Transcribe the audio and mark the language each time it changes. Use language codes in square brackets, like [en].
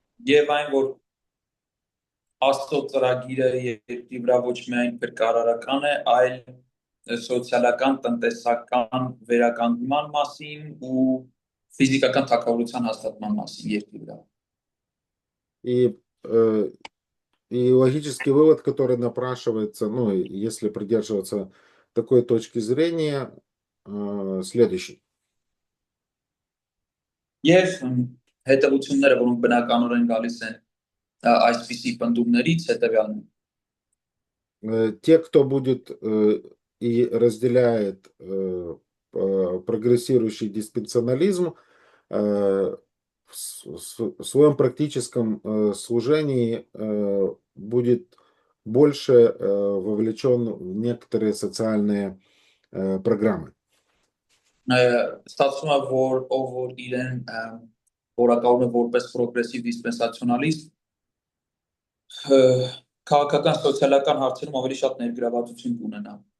[hy] Եվ այն, որ Աստծո ծրագիրը երկրի վրա ոչ միայն փրկարարական է, այլ սոցիալական, տնտեսական վերականգնման մասին ու ֆիզիկական թակավորության հաստատման մասին երկրի վրա։ [ru] И логический вывод, который напрашивается, ну, если придерживаться такой точки зрения, следующий. [hy] Եվ հետևությունները, որոնք բնականորեն գալիս են այսպիսի պնդումներից, հետևյալն են։ [ru] Те, кто будет и разделяет прогрессирующий диспенсионализм, в своем практическом служении будет больше вовлечен в некоторые социальные программы. [hy] Ստացվում է, որ ով որ իրեն որակավորում է որպես պրոգրեսիվ դիսպենսացիոնալիստ, քաղաքական սոցիալական հարցերում ավելի շատ ներգրավվածություն կունենա։